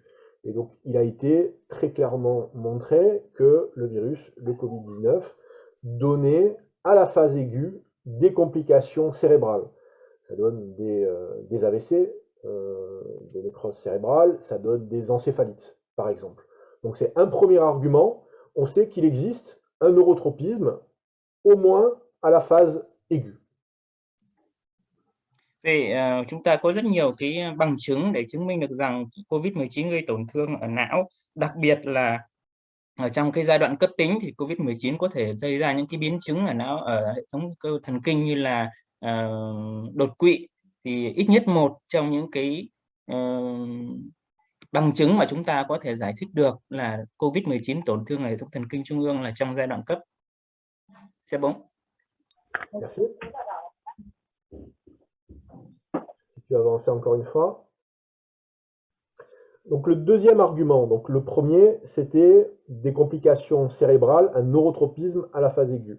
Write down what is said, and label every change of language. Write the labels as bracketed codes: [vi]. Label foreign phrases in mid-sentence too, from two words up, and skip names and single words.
[fr] Et donc, il a été très clairement montré que le virus, le Covid-19, donnait à la phase aiguë des complications cérébrales. Ça donne des AVC, des nécroses cérébrales, ça donne des encéphalites, par exemple. Donc, c'est un premier argument. On sait qu'il existe un neurotropisme, au moins à la phase aiguë. [vi] Chúng ta có rất nhiều cái bằng chứng để chứng minh được rằng COVID-19 gây tổn thương ở não, đặc biệt là ở trong cái giai đoạn cấp tính thì COVID-19 có thể gây ra những cái biến chứng ở não, ở hệ thống cơ thần kinh như là đột quỵ. Thì ít nhất một trong những cái bằng chứng mà chúng ta có thể giải thích được là COVID-19 tổn thương hệ thống thần kinh trung ương là trong giai đoạn cấp. [fr] C'est bon. Merci. Si tu avances encore une fois. Donc le deuxième argument, donc le premier, c'était des complications cérébrales, un neurotropisme à la phase aiguë.